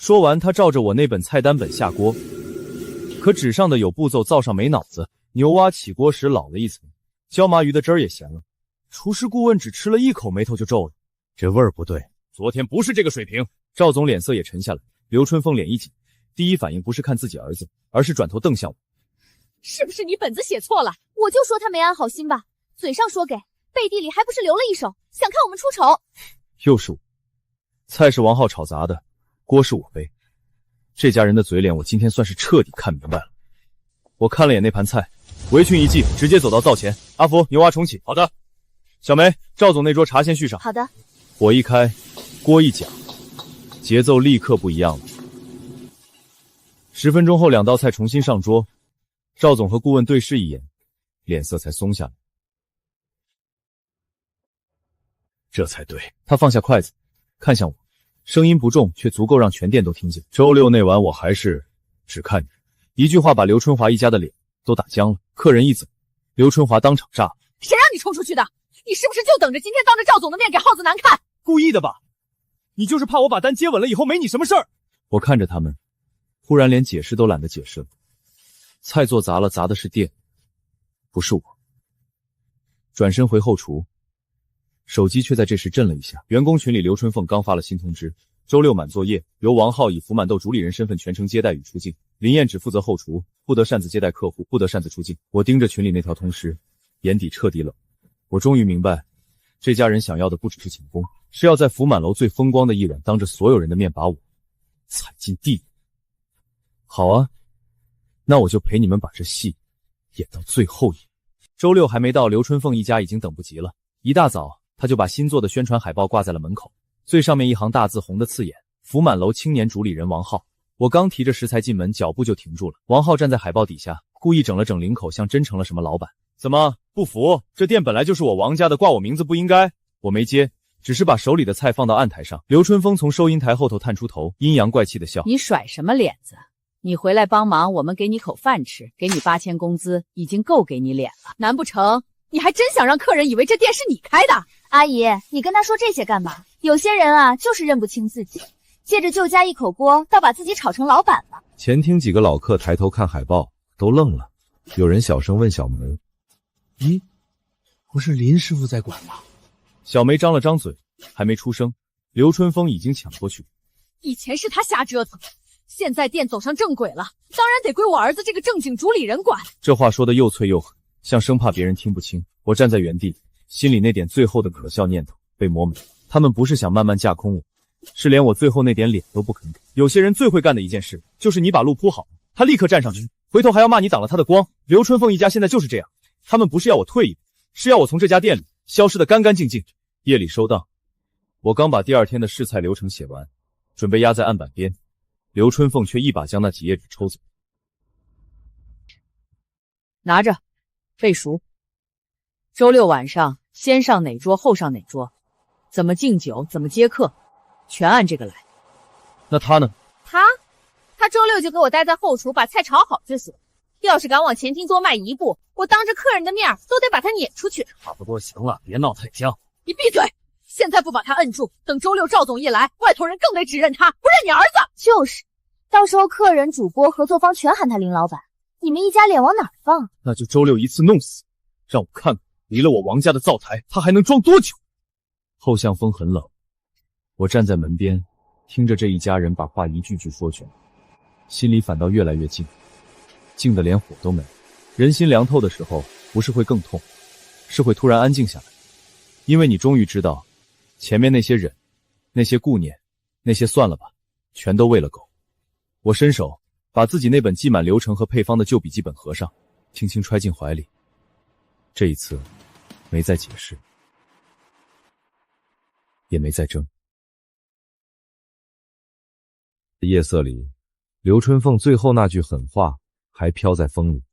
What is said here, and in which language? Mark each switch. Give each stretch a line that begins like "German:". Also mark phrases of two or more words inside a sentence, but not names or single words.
Chinese: 說完，他照着我那本菜單本下鍋，可紙上的有步驟，灶上沒腦子。牛蛙起鍋時老了一層，椒麻魚的汁兒也鹹了。廚師顧問只吃了1口，眉頭就皺了，這味兒不對，昨天不是這個水平。趙總臉色也沉下來，劉春鳳臉一緊，第一反應不是看自己兒子，而是轉頭瞪向我。是不是你本子寫錯了？我就說他沒安好心吧，嘴上說給，背地裡還不是留了一手，想看我們出醜。又是我，菜是王浩炒砸的，鍋是我背。這家人的嘴臉，我今天算是徹底看明白了。我看了眼那盤菜，圍裙一系，直接走到灶前。阿福，牛蛙重啟。好的。小梅，趙總那桌茶先續上。好的。火一開，鍋一講，節奏立刻不一樣了。10分鐘後，2道菜重新上桌，趙總和顧問對視一眼，臉色才鬆下來。這才對。他放下筷子，看向我，聲音不重，卻足夠讓全店都聽見。周6那晚，我還是只看你，一句話把劉春華一家的臉都打僵了。客人一走，劉春華當場炸了。誰让你衝出去的？你是不是就等着今天當着趙總的面給耗子難看？故意的吧？你就是怕我把單接穩了以後沒你什麼事兒。我看着他們，忽然連解釋都懶得解釋了。菜做砸了，砸的是店，不是我。轉身回後廚，手機卻在這時震了一下。員工群裡，劉春鳳剛發了新通知，周6滿作業，由王浩以福滿豆主理人身份全程接待與出鏡，林燕只負責後廚，不得擅自接待客戶，不得擅自出鏡。我盯着群裡那條通知，眼底徹底冷。我終於明白，這家人想要的不只是請功，是要在福滿樓最風光的一晚，當着所有人的面把我踩進地獄。好啊，那我就陪你們把這戲演到最後一幕。周6還沒到，劉春鳳一家已經等不及了。一大早，他就把新做的宣傳海報掛在了門口，最上面一行大字紅的刺眼：福滿樓青年主理人王浩。我剛提着食材進門，腳步就停住了。王浩站在海報底下，故意整了整领口，像真成了什麼老板。怎麼不服？這店本來就是我王家的，掛我名字不應該。我沒接， 只是把手裡的菜放到案台上。刘春風從收银台後頭探出頭，陰陽怪氣的笑：“ 你甩什麼臉子？你回來幫忙，我們給你口飯吃，給你8000工資，已經夠給你臉了。難不成你還真想讓客人以為這店是你開的？” 阿姨，你跟他說這些幹嘛？有些人啊，就是認不清自己，借着旧家一口鍋，倒把自己炒成老板了。前厅幾個老客抬頭看海報，都愣了。有人小聲問小梅：“ 咦，不是林師傅在管吗？” 小梅张了张嘴，還沒出聲，劉春風已經搶過去。以前是他瞎折騰，現在店走上正軌了，當然得歸我兒子這個正經主理人管。這話說得又脆又狠，像生怕別人聽不清。我站在原地，心裡那點最後的可笑念頭被磨没。他們不是想慢慢架空我，是連我最後那點臉都不肯給。有些人最会幹的一件事，就是你把路鋪好，他立刻站上去，回頭還要罵你擋了他的光。劉春風一家現在就是這樣，他们不是要我退一步，是要我從這家店裡消失得乾乾淨淨。夜裡收檔，我剛把第2天的試菜流程寫完，準備壓在案板邊，劉春鳳卻一把將那幾頁紙抽走。拿着，背熟。周6晚上先上哪桌后上哪桌，怎麼敬酒怎麼接客，全按這個来。那他呢？他周6就給我待在後廚把菜炒好就行。要是敢往前廳多邁一步，我當着客人的面都得把他撵出去。差不多行了，別鬧太僵。你閉嘴！現在不把他摁住，等周6趙總一來，外頭人更得只認他，不認你兒子。就是，到時候客人、主播、合作方全喊他林老板，你們一家臉往哪儿放？那就周6一次弄死，讓我看看離了我王家的灶台，他還能裝多久。後巷風很冷，我站在門邊，聽着這一家人把話一句句說全，心裡反倒越來越靜，靜得連火都沒。人心涼透的時候，不是會更痛，是會突然安靜下來。因為你終於知道，前面那些忍，那些顧念，那些算了吧，全都餵了狗。我伸手把自己那本記滿流程和配方的舊筆記本合上，輕輕揣進懷裡。這一次，沒再解釋，也沒再爭。夜色裡，劉春鳳最後那句狠話還飄在風裡。